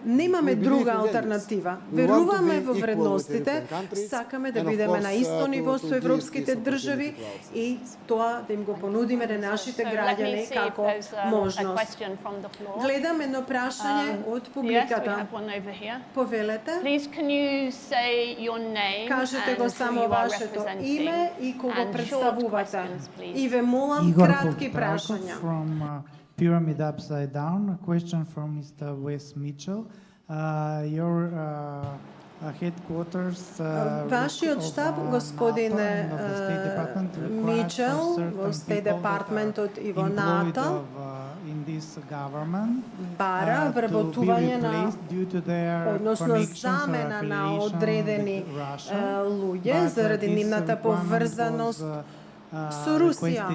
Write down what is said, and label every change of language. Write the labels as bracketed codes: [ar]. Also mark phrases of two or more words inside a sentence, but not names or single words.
[mk] Немаме друга алтернатива. Веруваме во вредностите, сакаме да бидеме на исто ниво со европските држави и тоа да им го понудиме на нашите граѓани како можност. Гледам едно прашање од публиката. Повелете. Кажете го само вашето име и кого представувате. И ве молам кратки прашања. [en] Pyramid Upside Down. A question from Mr. Wes Mitchell. Your headquarters. [mk] Вашиот штаб, господине Мичел, во State Departmentот и во НАТО, бара вработување на, односно замена на одредени луѓе заради нивната поврзаност со Русија.